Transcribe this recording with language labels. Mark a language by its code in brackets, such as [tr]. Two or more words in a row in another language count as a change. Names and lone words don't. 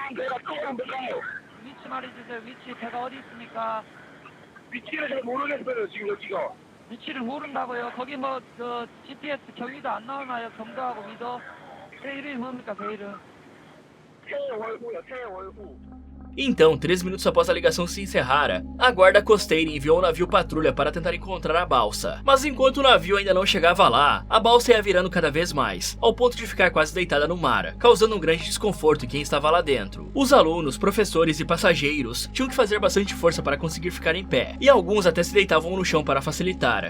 [ko] 배가 조금 배가요. 위치 말해주세요. 위치 배가 어디 있습니까? 위치를 잘 모르겠어요 지금 여기가. 위치를 모른다고요? 거기 뭐 그 GPS 경위도 안 naona요? 경도하고 위도? 배 이름이 뭡니까 배 이름? 태월구요 태월구. [pt] Então, 3 minutos após a ligação se encerrar, a guarda costeira enviou um navio patrulha para tentar encontrar a balsa. Mas enquanto o navio ainda não chegava lá, a balsa ia virando cada vez mais, ao ponto de ficar quase deitada no mar, causando um grande desconforto em quem estava lá dentro. Os alunos, professores e passageiros tinham que fazer bastante força para conseguir ficar em pé, e alguns até se deitavam no chão para facilitar.